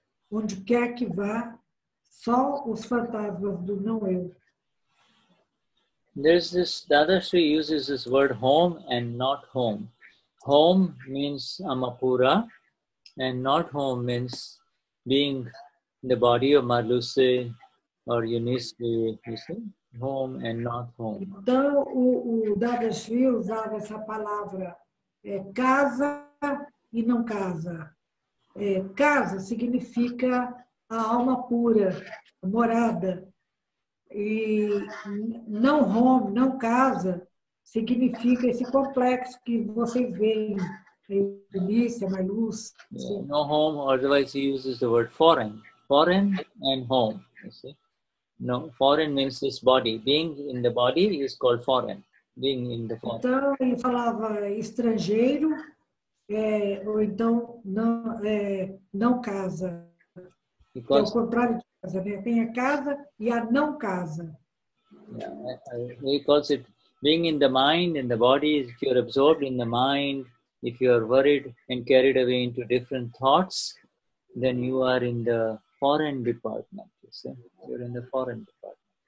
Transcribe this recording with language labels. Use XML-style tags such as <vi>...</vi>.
<pt>Onde quer que vá, só os fantasmas do não eu.</pt> <en>There's this, Dadashri uses this word home and not home. Home means Amapura, and not home means being the body of Marluce or Eunice, you see? Home and not home.</en> <pt>Então, o Dadashri usava essa palavra casa e não casa. Casa significa a alma pura, a morada. E não home, não casa, significa esse complexo que vocês veem, a Eunice, a Marluce.</pt> <en>Yeah, no home, otherwise he uses the word foreign. Foreign and home, you see. No, foreign means this body. Being in the body is called foreign. Being in the foreign.</en> <pt>Então, ele falava estrangeiro, ou então não casa. Because, é o contrário de casa, né? Tem a casa e a não casa.</pt> <en>Yeah, he calls it being in the mind and the body. If you're absorbed in the mind, if you're worried and carried away into different thoughts, then you are in the foreign department. You see? You're in the foreign department.</en>